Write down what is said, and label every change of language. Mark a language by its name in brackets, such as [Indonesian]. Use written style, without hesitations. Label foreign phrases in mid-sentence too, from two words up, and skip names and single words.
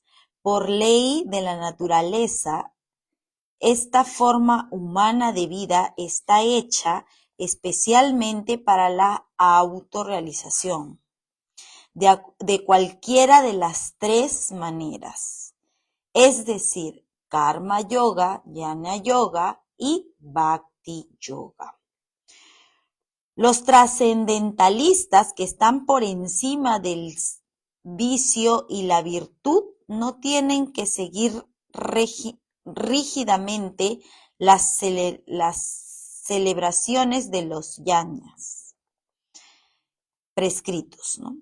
[Spanish] Por ley de la naturaleza, esta forma humana de vida está hecha especialmente para la autorrealización, de cualquiera de las tres maneras, es decir, karma yoga, jnana yoga y bhakti yoga. Los trascendentalistas que están por encima del vicio y la virtud no tienen que seguir rígidamente las celebraciones de los yajñas prescritos, ¿no?